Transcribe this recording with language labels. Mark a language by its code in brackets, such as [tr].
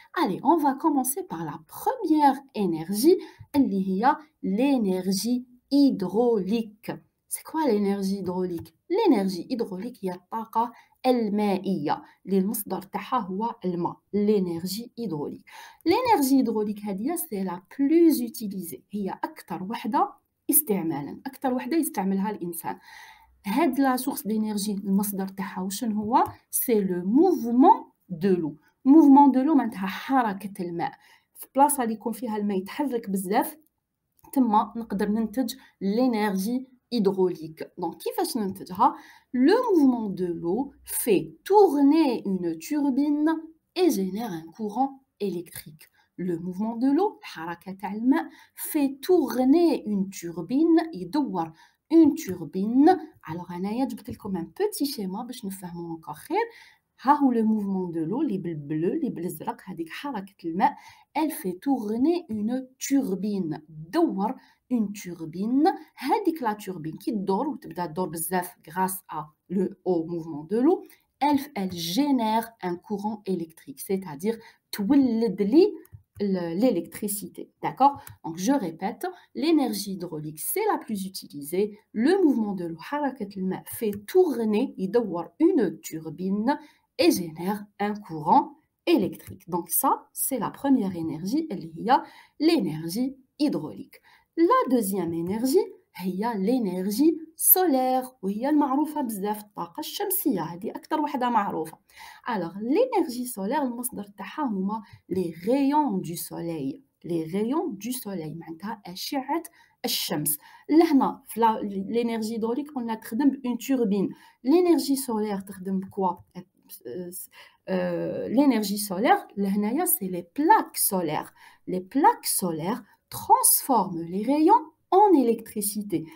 [fr] allez on va commencer par la première énergie [ar] اللي هي [fr] l'énergie hydraulique c'est quoi l'énergie hydraulique l'énergie hydraulique [ar] هي الطاقة المائية اللي المصدر تاعها هو الماء [fr] l'énergie hydraulique l'énergie hydraulique هذه c'est la plus utilisée [ar] هي أكثر وحدة استعمالا أكثر وحدة يستعملها الإنسان هاد [fr] لا سورس دينيرجي [ar] المصدر تاعها وشنو هو [fr] سي لو موفمون دو لو [ar] موفمون دو لو معناتها حركة الماء في بلاصة اللي يكون فيها الماء يتحرك بزاف تما نقدر ننتج l'énergie hydraulique. [fr] Donc, [ar] كيفاش ننتجها [fr] Le mouvement de l'eau fait tourner une turbine et génère un courant électrique. Le mouvement de l'eau, [ar] الحركة تاع الماء, [fr] fait tourner une turbine, [ar] يدور [fr] une turbine. [ar] Alors, أنايا جبت لكم [fr] un petit schéma [ar] باش نفهمو encore خير. ها هو [fr] le mouvement de l'eau [ar] اللي بالبلو اللي بالازرق هذيك حركة الماء [fr] elle fait tourner une turbine [ar] دور [fr] une turbine [ar] هذيك [fr] لا turbine [ar] كي تدور وتبدا تدور بزاف [fr] grâce à le haut mouvement de l'eau elle génère un courant électrique c'est-à-dire [ar] تولد لي [fr] l'électricité, d'accord? Donc je répète, l'énergie hydraulique c'est la plus utilisée. Le mouvement de l'eau [ar] حركة الماء [fr] fait tourner [ar] يدور [fr] une turbine et génère un courant électrique. Donc ça, c'est la première énergie, [ar] اللي هي [fr] l'énergie hydraulique. La deuxième énergie, [ar] هي l'énergie solaire وهي المعروفة بزاف الطاقة الشمسية هذه أكثر وحدة معروفة. [fr] Alors l'énergie solaire [ar] المصدر تاعها هما [fr] les rayons du soleil. Les rayons du soleil [ar] معناتها أشعة الشمس. لهنا في l'énergie hydraulique قلنا تخدم بune turbine. [fr] L'énergie solaire [ar] تخدم بكوا [fr] l'énergie solaire, c'est les plaques solaires. Les plaques solaires transforment les rayons en électricité.